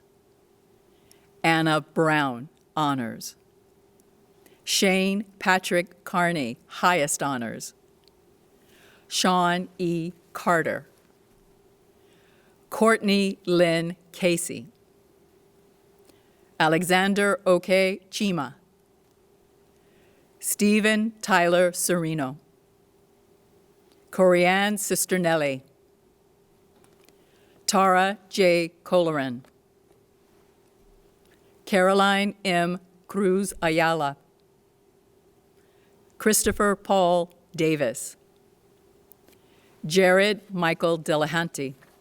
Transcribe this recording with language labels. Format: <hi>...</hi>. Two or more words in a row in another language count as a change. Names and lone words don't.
<en>Anna Brown, honors. Shane Patrick Carney, highest honors. Sean E. Carter. Courtney Lynn Casey. Alexander Oke Chima. Stephen Tyler Serino. Corianne Cisternelli. Tara J. Colleran, Caroline M. Cruz Ayala, Christopher Paul Davis, Jared Michael Delahanty,</en>